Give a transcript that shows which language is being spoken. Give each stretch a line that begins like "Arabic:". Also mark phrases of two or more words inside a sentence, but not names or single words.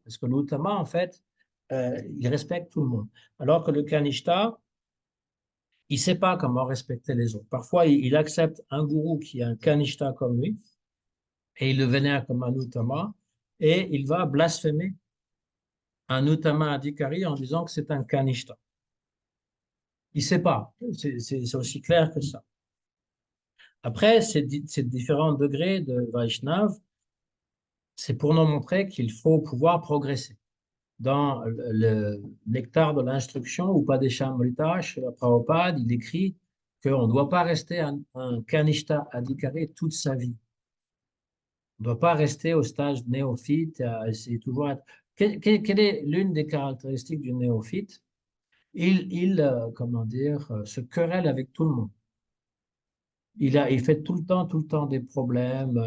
French: Parce que l'Uttama, en fait, il respecte tout le monde. Alors que le Kanishta, il ne sait pas comment respecter les autres. Parfois, il accepte un gourou qui est un kanishta comme lui, et il le vénère comme un uttama, et il va blasphémer un
Sanskrit: uttama adhikari
French: en disant que c'est un kanishta. Il ne sait pas. C'est aussi clair que ça. Après, ces différents degrés de Vaishnav, c'est pour nous montrer qu'il faut pouvoir progresser. Dans le nectar de l'instruction, ou Padeshamrita, chez la Prabhupada, il écrit qu'on ne doit pas rester un
Sanskrit: kanishta adhikari
French: toute sa vie. On ne doit pas rester au stage néophyte, à essayer toujours être... Quelle est l'une des caractéristiques du néophyte? Comment dire, se querelle avec tout le monde. Il fait tout le temps des problèmes.